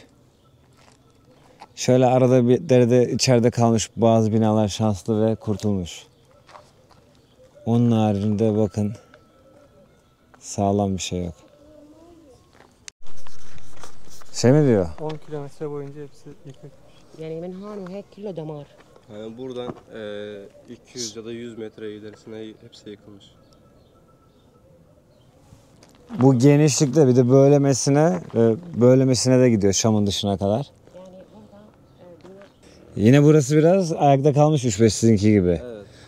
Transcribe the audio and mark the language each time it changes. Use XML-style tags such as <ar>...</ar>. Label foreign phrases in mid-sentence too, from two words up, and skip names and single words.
<tr>Şöyle arada bir derede içeride kalmış bazı binalar şanslı ve kurtulmuş. Onun haricinde bakın sağlam bir şey yok. Şey mi diyor? 10 kilometre boyunca hepsi yıkık.</tr> <ar>يعني من هون وهيك كله دمار.</ar> <tr>Yani buradan 200 ya da 100 metre ilerisine hepsi yıkılmış. Bu genişlikte bir de böylemesine de gidiyor Şam'ın dışına kadar. Yine burası biraz ayakta kalmış 3-5 sizinki gibi.</tr>